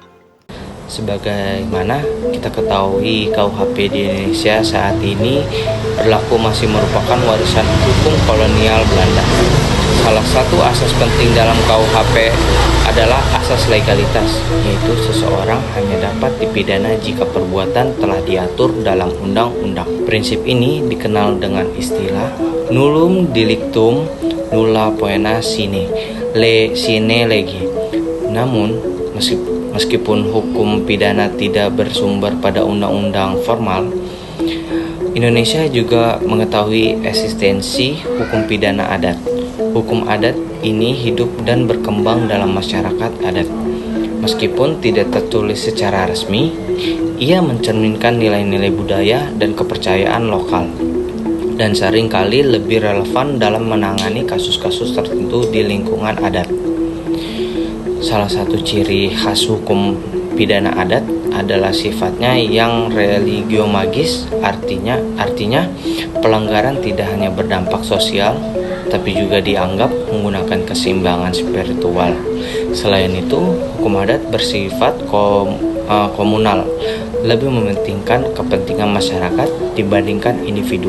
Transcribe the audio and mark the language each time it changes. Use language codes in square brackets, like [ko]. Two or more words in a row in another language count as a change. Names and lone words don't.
[id] Sebagaimana kita ketahui, KUHP di Indonesia saat ini berlaku masih merupakan warisan hukum kolonial Belanda. Salah satu asas penting dalam KUHP adalah asas legalitas, yaitu seseorang hanya dapat dipidana jika perbuatan telah diatur dalam undang-undang. Prinsip ini dikenal dengan istilah [la] nullum delictum nulla poena sine lege. [id] Namun, meskipun hukum pidana tidak bersumber pada undang-undang formal, Indonesia juga mengetahui eksistensi hukum pidana adat. Hukum adat ini hidup dan berkembang dalam masyarakat adat. Meskipun tidak tertulis secara resmi, ia mencerminkan nilai-nilai budaya dan kepercayaan lokal, dan seringkali lebih relevan dalam menangani kasus-kasus tertentu di lingkungan adat. Salah satu ciri khas hukum pidana adat adalah sifatnya yang [la] religio magis, [id] artinya pelanggaran tidak hanya berdampak sosial, tapi juga dianggap menggunakan keseimbangan spiritual. Selain itu, hukum adat bersifat komunal, lebih mementingkan kepentingan masyarakat dibandingkan individu.